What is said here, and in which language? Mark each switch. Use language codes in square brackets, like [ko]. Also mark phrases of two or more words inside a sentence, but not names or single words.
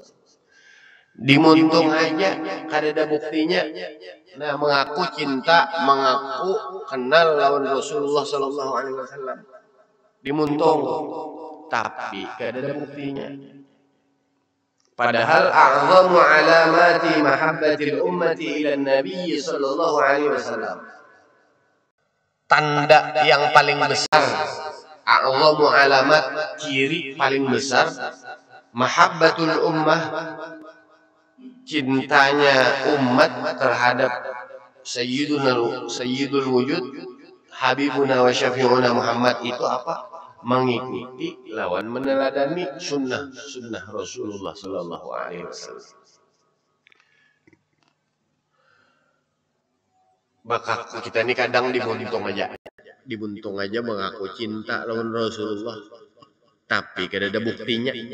[bjn] Dimuntung aja kada ada buktinya. Nah, mengaku cinta, mengaku kenal lawan Rasulullah [ar] صلى الله عليه وسلم. [bjn] Dimuntung, tapi kada ada buktinya. [ar] Padahal أعظم علامات محبة الأمة إلى النبي صلى الله عليه وسلم. [bjn] Tanda yang paling besar, [ar] أعظم علامات, [bjn] ciri paling besar [ar] محبة الأمة, [bjn] cintanya umat terhadap [ar] سيد الوجود حبيبنا وشفيعنا [bjn] Muhammad itu apa? Mengikuti lawan meneladani sunnah Rasulullah [ar] صلى الله عليه وسلم. [bjn] Maka kita ini kadang dibuntung aja mengaku cinta lawan Rasulullah, tapi kada ada buktinya.